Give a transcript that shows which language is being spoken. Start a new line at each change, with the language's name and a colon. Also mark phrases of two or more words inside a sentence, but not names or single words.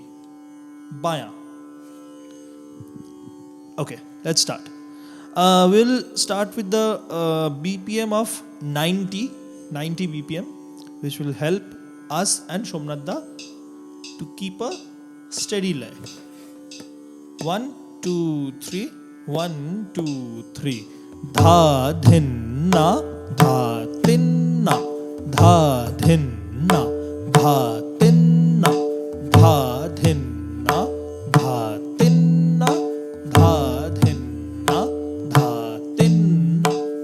English: Baya. Okay, let's start. We'll start with the BPM of 90 BPM, which will help us and Somnath to keep a steady line. 1, 2, 3. 1, 2, 3. Dha dhin na, dha tin na, dha dhin na, dha tin na, dha dhin na, dha tin na, dha dhin na, dha tin na.